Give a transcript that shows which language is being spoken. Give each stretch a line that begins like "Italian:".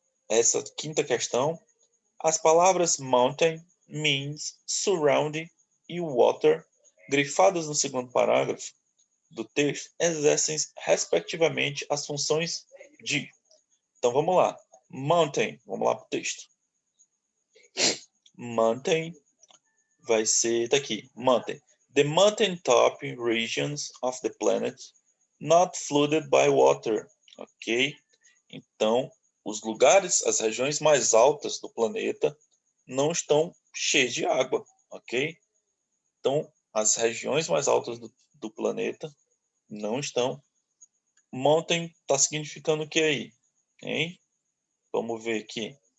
Portuguese: Essa quinta questão. As palavras mountain, means, surrounding e water, grifadas no segundo parágrafo do texto, exercem respectivamente as funções de. Então vamos lá. Mountain, vamos lá para o texto. Mountain vai ser, tá aqui, mountain.
English: The mountaintop regions of the planet not flooded by water.
Portuguese: Ok? Então, os lugares, as regiões mais altas do planeta não estão cheias de água, ok? Então, as regiões mais altas do planeta não estão. Mountain está significando o que aí? Hein? Vamos ver aqui.